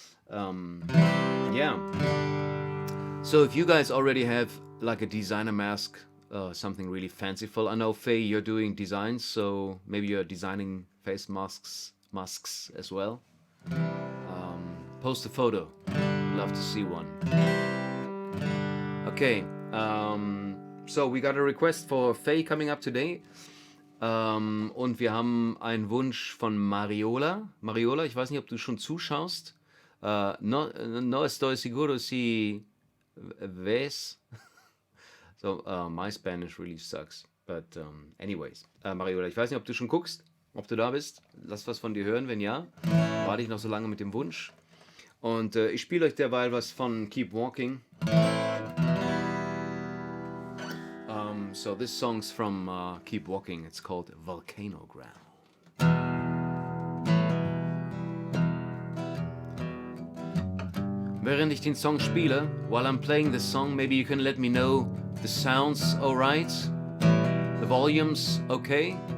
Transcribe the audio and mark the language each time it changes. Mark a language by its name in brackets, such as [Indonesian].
[English] Yeah. So if you guys already have like a designer mask, something really fanciful. I know, Faye, you're doing designs, so maybe you're designing face masks as well. Post a photo. Love to see one. Okay. So we got a request for Faye coming up today. [German] Und wir haben einen Wunsch von Mariola. Mariola, ich weiß nicht, ob du schon zuschaust. [Spanish] No estoy seguro si ves. [English] So, my Spanish really sucks. But anyways, [German] Mariola, ich weiß nicht, ob du schon guckst, ob du da bist. Lass was von dir hören, wenn ja. Warte ich noch so lange mit dem Wunsch. Und ich spiele euch derweil was von Keep Walking. [English] So this song's from Keep Walking. It's called Volcano Ground. [German] Während ich den Song spiele, [English] while I'm playing the song, maybe you can let me know the sound's alright, the volume's okay.